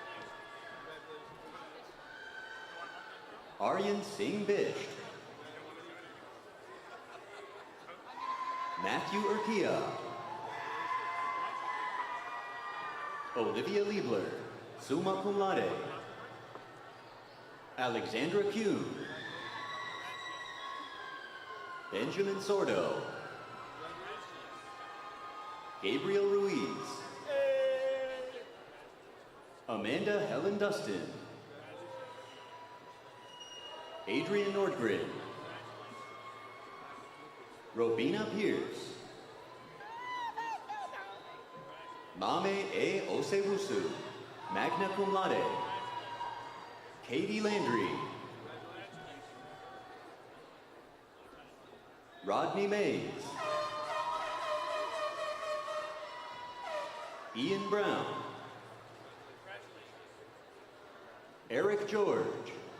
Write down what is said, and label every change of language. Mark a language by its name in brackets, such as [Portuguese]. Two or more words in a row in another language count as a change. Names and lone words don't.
[English] Aryan Singh Bisht. Matthew Urquia. Olivia Liebler, [Latin] summa cum laude. [English] Alexandra Kuhn. Benjamin Sordo. Gabriel Ruiz. Amanda Helen Dustin. Adrian Nordgren. Robina Pierce. Mame E. [Latin] Osewusu, magna cum laude. [English] Katie Landry. Rodney Mays. Ian Brown. Eric George.